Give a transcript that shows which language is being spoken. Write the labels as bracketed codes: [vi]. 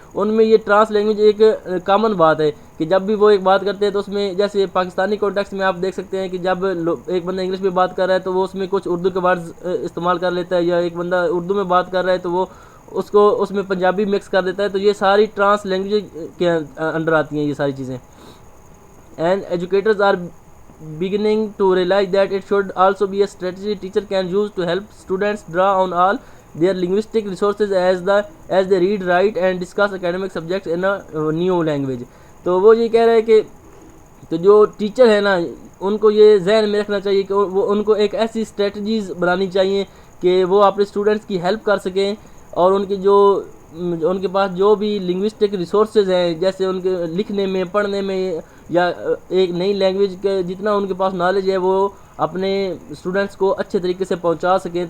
[ur] ان میں یہ trans language ایک کامن بات ہے کہ جب بھی وہ ایک بات کرتے ہیں تو اس میں جیسے پاکستانی کانٹیکسٹ میں آپ دیکھ سکتے ہیں کہ جب ایک بندہ انگلش میں بات کر رہا ہے تو وہ اس میں کچھ اردو کے ورڈز استعمال کر لیتا ہے، یا ایک بندہ اردو میں بات کر رہا ہے تو وہ اس میں پنجابی مکس کر دیتا ہے. تو یہ ساری ٹرانس لینگویج کے انڈر آتی ہیں یہ ساری چیزیں. [en] And educators are beginning to realize that it should also be a strategy teacher can use to help students draw on all their linguistic resources as they read, write and discuss academic subjects in a new language. [ur] تو وہ یہ کہہ رہے ہیں کہ تو جو teacher ہے نا ان کو یہ ذہن میں رکھنا چاہیے کہ وہ ان کو ایک ایسی اسٹریٹجیز بنانی چاہیے کہ وہ اپنے اسٹوڈنٹس کی ہیلپ کر سکیں، اور ان کے پاس جو بھی لنگوسٹک ریسورسز ہیں جیسے ان کے لکھنے میں، پڑھنے میں، یا ایک نئی لینگویج کے جتنا ان کے پاس نالج ہے وہ اپنے اسٹوڈنٹس کو اچھے طریقے سے پہنچا سکیں.